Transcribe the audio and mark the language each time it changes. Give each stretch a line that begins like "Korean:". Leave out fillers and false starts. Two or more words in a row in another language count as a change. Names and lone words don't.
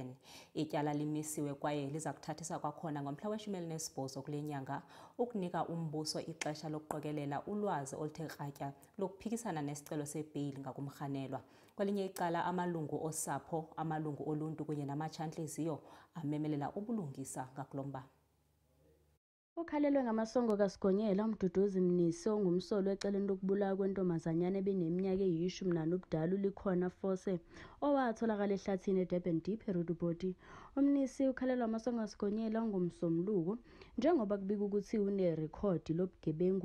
Xhosa: Ityala limisiwe kwaye liza kuthathisa kwakhona ngomhla we-18 kule nyanga ukunika umbuso ixesha lokuqokelela ulwazi oluthe kratya lokuphikisana nesicelo sebheyili ngakumrhanelwa. Kwelinye icala amalungu osapho, amalungu oluntu kunye namatshantliziyo amemelela ubulungisa ngakulomba.
Zulu: Ukhalelwe ngamasongo kaSigonyela, umduduzi Mnisi ongumsolo eceleni lokubulawa kwentombazanyana ebeneminyaka eyi-14 ubudala uLikhona Force owatholakala ehlathini eDurban Deep eRoodepoort. UMnisi ukhalelwa ngamasongo kaSigonyela ongumsomluko njengoba kubika ukuthi unerekhodi lobugebengu.